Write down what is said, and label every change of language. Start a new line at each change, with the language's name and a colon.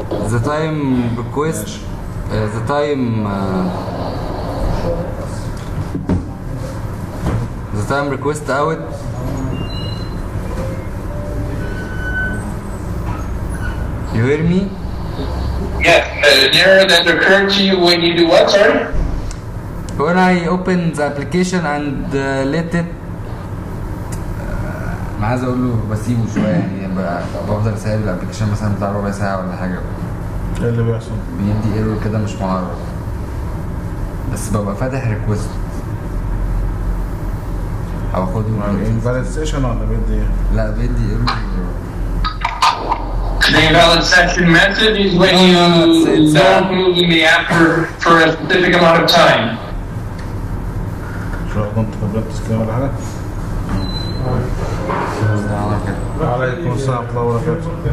English: the time request the time request out. You hear me? Yes, an error that occurred to you when you do what, sorry? When I open the application and let it
Arabic: ما عايز اقول له بسيبه شويه يعني بفضل سايب الابلكيشن مثلا بتاع ربع ساعه ولا حاجه. ايه اللي بيحصل؟ بيدي ايرور كده مش معرض بس ببقى فاتح ريكوست او اخده invalid session ولا بيدي ايه؟ لا بيدي ايرور.
English: The invalid session method is when you don't move in the app for a specific amount of time.
Arabic: شو غلطت في البلاد تسكين ولا حاجه؟ كده. عليكم السلام ورحمة الله وبركاته.